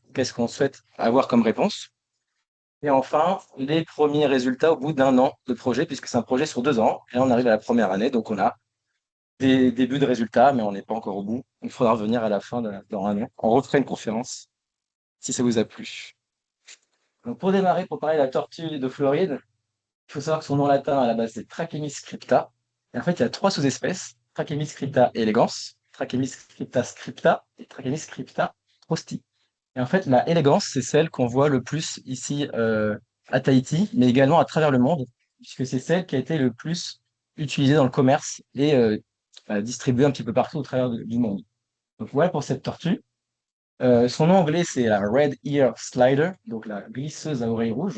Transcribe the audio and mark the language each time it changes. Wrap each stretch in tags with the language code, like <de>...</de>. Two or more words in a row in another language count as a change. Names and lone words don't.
<fr>Qu'est-ce qu'on souhaite avoir comme réponse? Et enfin, les premiers résultats au bout d'un an de projet, puisque c'est un projet sur 2 ans. Et on arrive à la première année, donc on a des débuts de résultats, mais on n'est pas encore au bout. Il faudra revenir à la fin dans un an. On refera une conférence si ça vous a plu. Donc pour démarrer, pour parler de la tortue de Floride, il faut savoir que son nom latin à la base c'est Trachemys scripta. Et en fait, il y a trois sous-espèces, Trachemys scripta elegans, Trachemys scripta scripta et Trachemys scripta rosti. Et en fait, la élégance, c'est celle qu'on voit le plus ici à Tahiti, mais également à travers le monde, puisque c'est celle qui a été le plus utilisée dans le commerce et distribuée un petit peu partout au travers du monde. Donc voilà pour cette tortue. Son nom anglais, c'est la</fr> <en>Red Ear Slider,</en> <fr>donc la glisseuse à oreilles rouges.</fr>